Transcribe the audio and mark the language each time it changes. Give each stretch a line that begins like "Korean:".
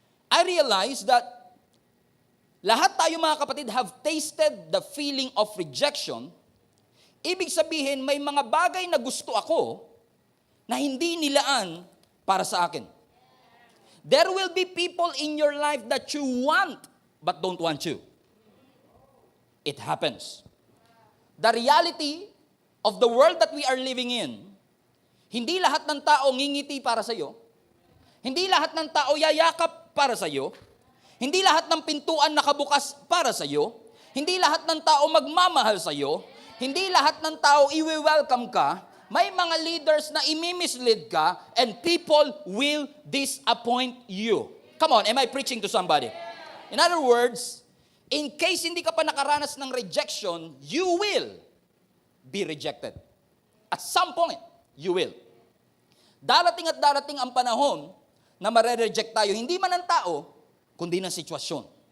English: I realize that lahat tayo mga kapatid have tasted the feeling of rejection.
Filipino: Ibig sabihin, may mga bagay na gusto ako na hindi nilaan para sa akin.
English: There will be people in your life that you want but don't want you. It happens. The reality of the world that we are living in, hindi lahat ng tao ngingiti para sa iyo.
Filipino: Hindi lahat ng tao yayakap para sa iyo. Hindi lahat ng pintuan nakabukas para sa iyo. Hindi lahat ng tao magmamahal sa iyo. Hindi lahat ng tao i-welcome ka. May mga leaders na imi-mislead ka and people will disappoint you.
English: Come on, am I preaching to somebody? In other words, in case hindi ka pa nakaranas ng rejection, you will be rejected. At some point, you will.
Filipino: Darating at darating ang panahon na mare-reject tayo, hindi man ng tao, kundi ng sitwasyon.